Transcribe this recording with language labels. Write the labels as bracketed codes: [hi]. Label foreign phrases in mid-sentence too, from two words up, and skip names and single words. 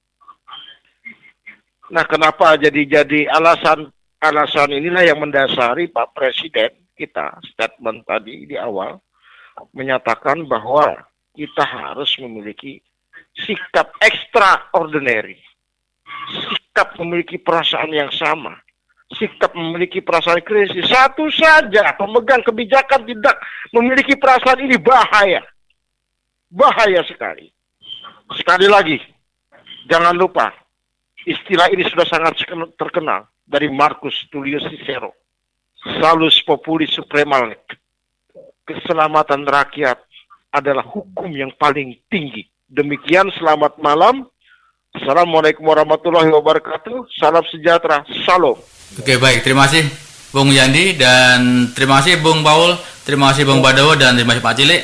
[id] Nah, kenapa jadi alasan inilah yang mendasari Pak Presiden kita statement tadi di awal menyatakan bahwa kita harus memiliki sikap extraordinary, sikap memiliki perasaan yang sama, sikap memiliki perasaan krisis. Satu saja pemegang kebijakan tidak memiliki perasaan ini bahaya sekali. Sekali lagi, jangan lupa istilah ini sudah sangat terkenal dari Marcus Tullius Cicero. [la] Salus populi suprema leg. [id] Keselamatan rakyat adalah hukum yang paling tinggi. Demikian, selamat malam. [ar] السلام عليكم ورحمة الله وبركاته. [id] Salam sejahtera. Salam. Oke, baik. Terima kasih Bung Yandi dan terima kasih Bung Paul, terima kasih Bung Badowo dan terima kasih Pak Cilik.